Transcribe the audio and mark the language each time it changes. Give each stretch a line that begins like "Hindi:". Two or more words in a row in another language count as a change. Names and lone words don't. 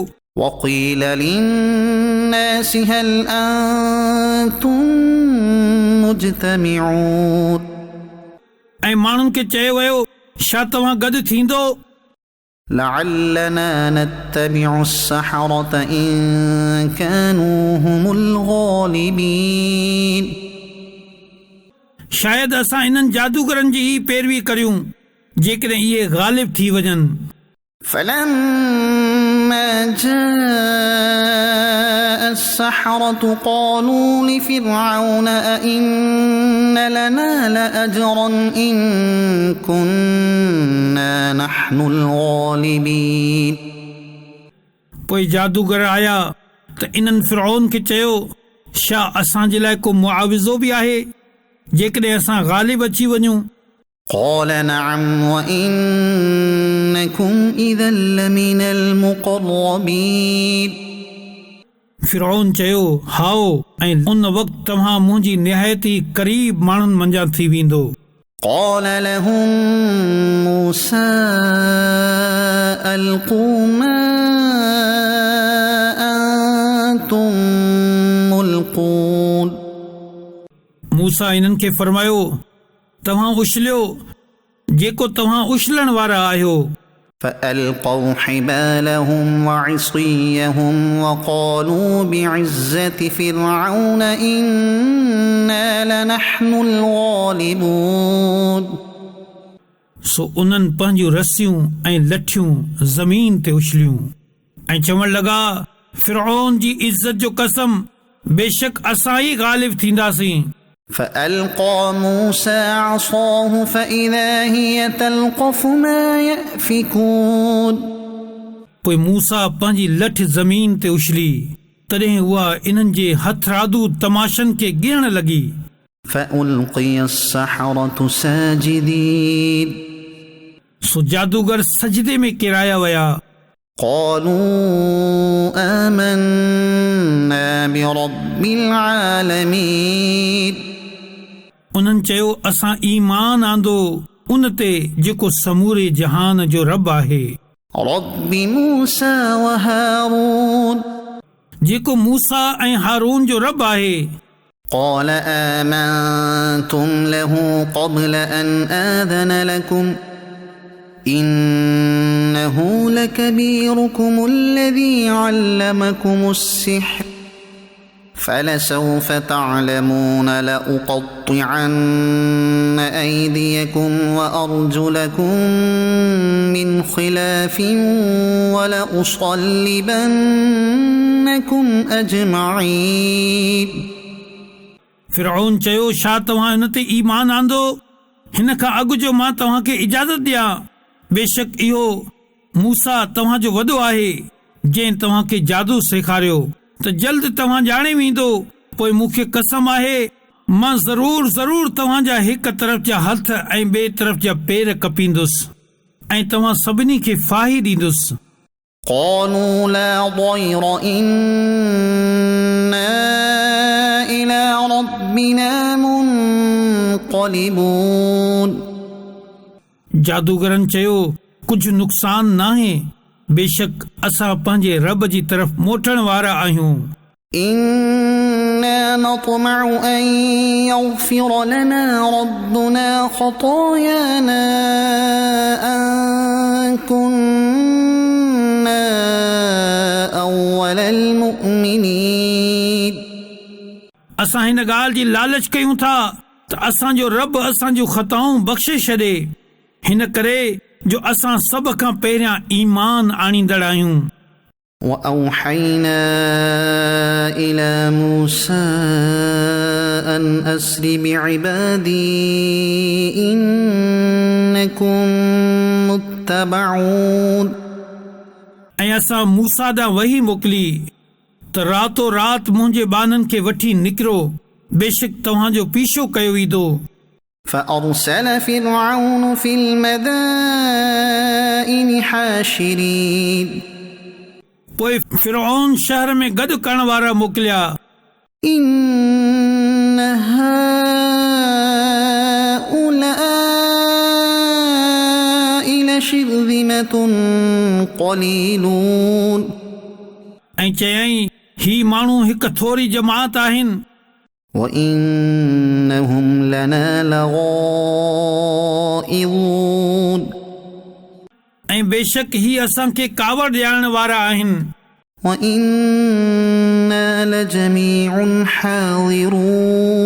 Arabic: وقيل للناس هل أنتم مجتمعون
Sindhi: ऐं माण्हुनि खे चयो वियो, छा तव्हां गॾु थींदो?
Arabic: لعلنا نتبع السحرة إن كانوا هم الغالبين
Sindhi: शायदि असां इन्हनि जादूगरनि जी ही पैरवी करियूं जेकॾहिं इहे ग़ालिब थी वञनि।
Arabic: فلما جاء السحرة قالوا لفرعون أئن لنا لأجرا إن كنا نحن الغالبين
Sindhi: पोइ जादूगर आया त इन्हनि फिरौन खे चयो, छा असांजे लाइ को मुआविज़ो बि आहे जेकॾहिं असां ग़ालिब अची वञूं?
Arabic: قال نعم وإنكم إذا لمن المقربين
Sindhi: फिरौन चयो, हाओ, ऐं उन वक़्तु तव्हां मुंहिंजी निहायती क़रीब माण्हुनि मंझां थी वेंदो।
Arabic: قال لهم موسى ألقوا ما أنتم ملقون
Sindhi: मूसा इन्हनि खे फरमायो, तव्हां उछलियो जेको तव्हां उछलण वारा आहियो।
Arabic: فألقوا حبالهم وعصيهم وقالوا بعزة فرعون إنا لنحن الغالبون
Sindhi: सो उन्हनि पंहिंजूं रसियूं ऐं लठियूं ज़मीन ते उछलियूं ऐं चवण लॻा, फिरौन जी इज़त जो कसम, बेशक असां ई ग़ालिब थींदासीं।
Arabic: فألقى موسى عصاه فإذا هي تلقف ما يأفكون
Sindhi: पोइ मूसा पंहिंजी लठ ज़मीन ते उछली, तॾहिं उहा इन्हनि जे हथरादू तमाशनि खे गिणण लॻी।
Arabic: فألقي السحرة ساجدين
Sindhi: सो जादूगर सजदे में किराया विया।
Arabic: قالوا آمنا برب العالمين
Sindhi: उन्हनि चयो, असां ईमान आंदो उन ते जेको समूरे जहान जो रब आहे,
Arabic: رب موسى وهارون
Sindhi: जेको मूसा ऐं हारून जो रब आहे।
Arabic: قال آمنتم له قبل أن آذن لكم إنه لكبيركم الذي علمكم السحر فلسوف تعلمون لأقطعن أيديكم وأرجلكم من خلاف ولأصلبنكم أجمعين
Sindhi: फिरौन चयो, छा तव्हां हिन ते ईमान आंदो? हिन खां अॻु जो मां तव्हांखे इजाज़त ॾियां, बेशक इहो मूसा तव्हांजो वॾो आहे जंहिं तव्हांखे जादू सेखारियो, त जल्द तव्हां ॼाणे वेंदो। पोइ मूंखे कसम आहे, मां ज़रूर तव्हांजा हिक तरफ़ जा हथ ऐं ॿिए तरफ़ जा पेर कपींदुसि ऐं तव्हां सभिनी खे फाही ॾींदुसि।
Arabic: قالوا لا ضير إنا إلى ربنا منقلبون
Sindhi: जादूगरनि चयो, कुझु नुक़सान नाहे, बेशक असां पंहिंजे रब जी तरफ़ मोटण वारा आहियूं।
Arabic: إنا نطمع أن يغفر لنا ربنا خطايانا أن كنا كنا أول المؤمنين
Sindhi: असां हिन ॻाल्हि जी लालच कयूं था त असांजो रब असांजूं ख़ताऊं बख़्शे छॾे, हिन करे जो असां सभ खां पहिरियां ईमान आणींदड़ आहियूं.
Arabic: وأوحينا إلى موسى أن أسر بعبادي إنكم متبعون.
Sindhi: ऐं असां मूसा ॾांहुं वही मोकिली त रातो रात मुंहिंजे बाननि खे वठी निकिरो, बेशक तव्हांजो पीछो कयो वेंदो.
Arabic: فأرسل فرعون في المدائن حاشرين.
Sindhi: पोइ फिरौन शहर में गॾु करण वारा मोकिलिया.
Arabic: إن هؤلاء لشرذمة قليلون.
Sindhi: ऐं चयईं ही माण्हू हिकु थोरी जमात आहिनि
Arabic: وإنهم لنا لغائظون.
Sindhi: ऐं बेशक ही असांखे कावड़ ॾियारण वारा आहिनि.
Arabic: وإنا لجميع حاضرون.